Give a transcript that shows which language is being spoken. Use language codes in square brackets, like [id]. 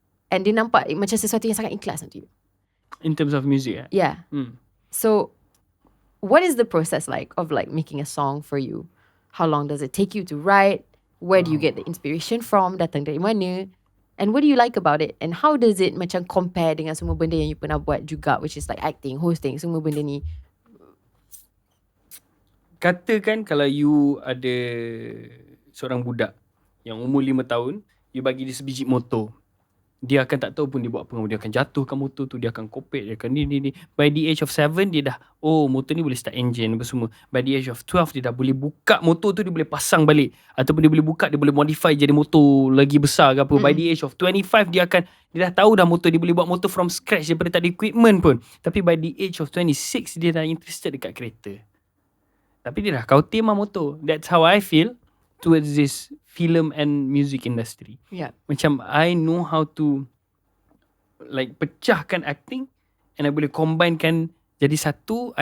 [ms] And dia nampak macam sesuatu yang sangat ikhlas untuk you. [en] In terms of music, yeah. So what is the process like of like making a song for you? How long does it take you to write? Where do you get the inspiration from? [ms] Datang dari mana? [en] And what do you like about it? And how does it [ms] macam [en] compare [ms] dengan semua benda yang you pernah buat juga, [en] which is like acting, hosting, semua benda ni? [ms] Katakan kalau you ada seorang budak yang umur 5 tahun, you bagi dia sebiji motor. Dia akan tak tahu pun dia buat apa. Dia akan jatuhkan motor tu, dia akan kopek, dia akan ni. [en] By the age of 7, [ms] dia dah, motor ni boleh start engine apa semua. [en] By the age of 12, [ms] dia dah boleh buka motor tu, dia boleh pasang balik. Ataupun dia boleh buka, dia boleh modify jadi motor lagi besar ke apa. [en] By the age of 25, [ms] dia dah tahu dah motor, dia boleh buat motor [en] from scratch [ms] daripada tak ada equipment pun. Tapi [en] by the age of 26, [ms] dia dah interested dekat kereta. Tapi dia dah kau tema motor. [en] That's how I feel towards this film and music industry. Yeah. Macam I know how to like [ms] pecahkan [en] acting and I [ms] boleh combinekan jadi satu.